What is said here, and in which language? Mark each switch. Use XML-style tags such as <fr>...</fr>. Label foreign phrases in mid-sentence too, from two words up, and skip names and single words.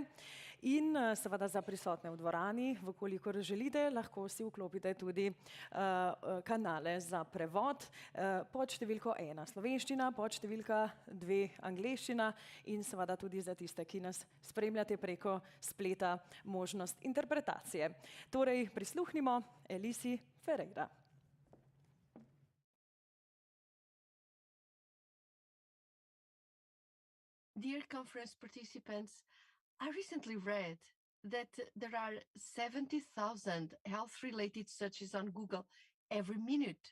<sl>In seveda za prisotne v dvorani, vkolikor želite, lahko si vklopite tudi kanale za prevod pod številko 1 slovenščina, pod številka 2 angleščina in seveda tudi za tiste, ki nas spremljate preko spleta, možnost interpretacije. Torej, prisluhnimo Elisi Ferreira.</sl> <en>Dear conference participants, I recently read that there are 70,000 health-related searches on Google every minute.</en>